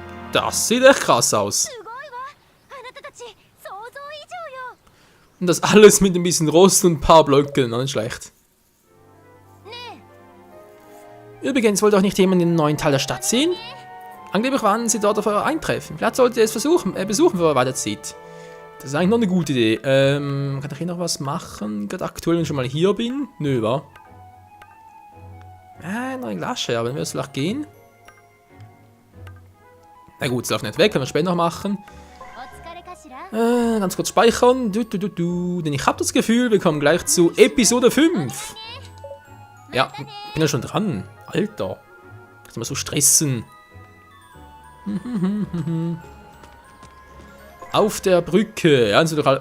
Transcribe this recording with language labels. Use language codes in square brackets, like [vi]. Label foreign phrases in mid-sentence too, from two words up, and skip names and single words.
[de] Das sieht echt krass aus. [ja] すごいわあなたたち想像以上よ [de] Und das alles mit ein bisschen Rost und ein paar Blöcken, nicht schlecht. [ja] ね [de] Übrigens wollte auch nicht jemand den neuen Teil der Stadt sehen? Angeblich waren sie dort auf euer Eintreffen. Vielleicht solltet ihr es besuchen, bevor ihr weiterzieht. Das ist eigentlich noch eine gute Idee. Kann ich hier noch was machen? Gerade aktuell, wenn ich schon mal hier bin? Nö, wa? Noch eine Glasche, aber dann wird es vielleicht gehen. Na gut, es läuft nicht weg, können wir später noch machen. [ja] お疲れかしら [de] Ganz kurz speichern. Denn ich habe das Gefühl, wir kommen gleich zu Episode 5. Ja, bin ja schon dran. Alter. Kannst du mal so stressen. Auf der Brücke. Ja, sind doch alle.